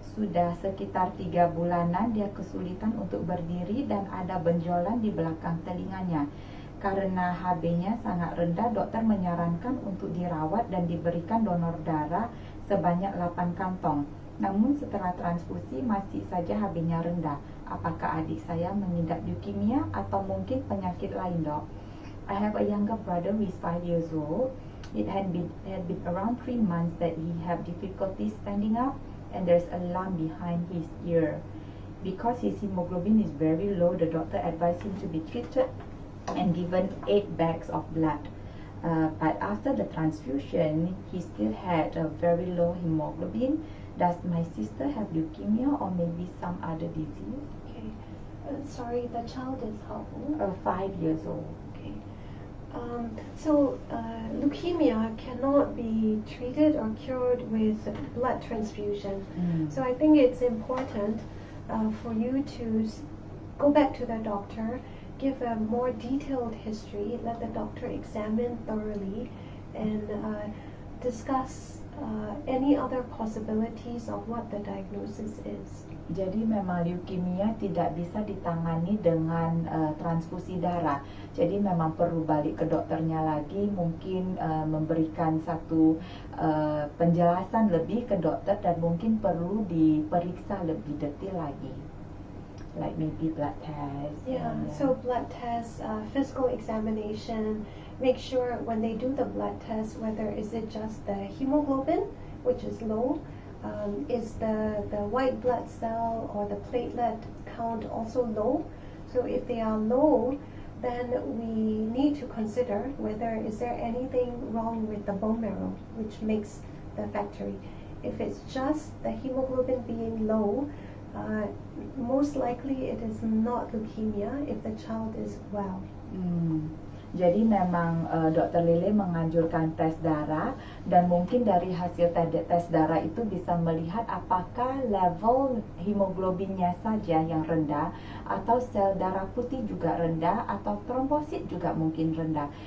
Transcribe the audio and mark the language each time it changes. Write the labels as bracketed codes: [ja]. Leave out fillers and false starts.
[id] Sudah sekitar 3 bulanan dia kesulitan untuk berdiri dan ada benjolan di belakang telinganya. Karena HB-nya sangat rendah, dokter menyarankan untuk dirawat dan diberikan donor darah sebanyak 8 kantong. Namun setelah transfusi masih saja HB-nya rendah. Apakah adik saya mengidap leukemia atau mungkin penyakit lain, dok? [en] I have a younger brother who is 5 years old. It had been around 3 months that he had difficulty standing up, and there's a lump behind his ear. Because his hemoglobin is very low, the doctor advised him to be treated and given 8 bags of blood. But after the transfusion, he still had a very low hemoglobin. Does my sister have leukemia or maybe some other disease? Okay. Sorry, the child is how old? 5 years old. Okay. So leukemia cannot be treated or cured with blood transfusion. So I think it's important for you to go back to the doctor, give a more detailed history, let the doctor examine thoroughly, and discuss any other possibilities of what the diagnosis is. [id] Jadi memang leukemia tidak bisa ditangani dengan transfusi darah. Jadi memang perlu balik ke dokternya lagi, mungkin memberikan satu penjelasan lebih ke dokter dan mungkin perlu diperiksa lebih detail lagi. [en] Like maybe blood test. Yeah, so blood test, physical examination, make sure when they do the blood test, whether is it just the hemoglobin, which is low, is the white blood cell or the platelet count also low? So if they are low, then we need to consider whether is there anything wrong with the bone marrow, which makes the factory. If it's just the hemoglobin being low, most likely it is not leukemia if the child is well. [id] Jadi memang Dr. Lele menganjurkan tes darah, dan mungkin dari hasil tes darah itu bisa melihat apakah level hemoglobinnya saja yang rendah, atau sel darah putih juga rendah, atau trombosit juga mungkin rendah.